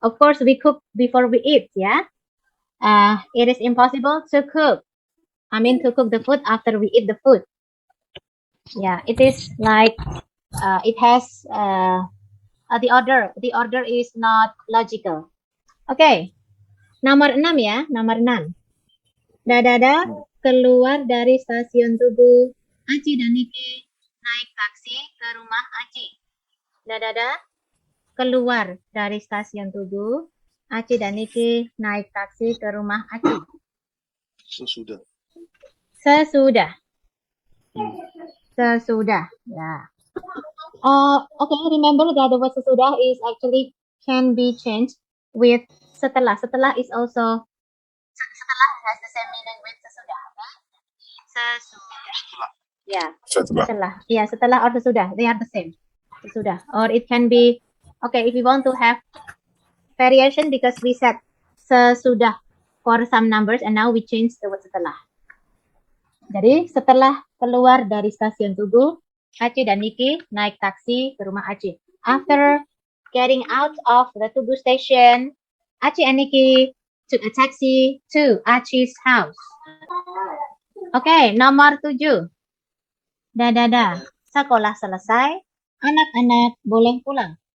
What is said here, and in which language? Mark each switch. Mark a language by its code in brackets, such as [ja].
[en] Of course, we cook before we eat, yeah. It is impossible to cook. To cook the food after we eat the food. Yeah, it is like it has the order. The order is not logical. [id] Oke, nomor 6 ya, nomor 6. Dadada keluar dari stasiun Tugu. Aci dan Niki naik taksi ke rumah Aci. Dadada keluar dari stasiun Tugu. Aci dan Niki naik taksi ke rumah Aci. Sesudah. Sesudah. Sesudah. Yeah. [en] Okay, remember that the word sesudah is actually can be changed with setelah. Setelah is also setelah has the same meaning with sesudah. Okay? Sesudah. Yeah. Setelah. Yeah, setelah or sesudah. They are the same. Sesudah. Or it can be okay if you want to have variation because we said sesudah for some numbers and now we change the word setelah. [id] Jadi setelah keluar dari stasiun Tugu, Aci dan Niki naik taksi ke rumah Aci. [en] After getting out of the Tugu station, Aci and Niki took a taxi to Aci's house. [id] Oke, nomor 7. Dadada, sekolah selesai, anak-anak boleh pulang.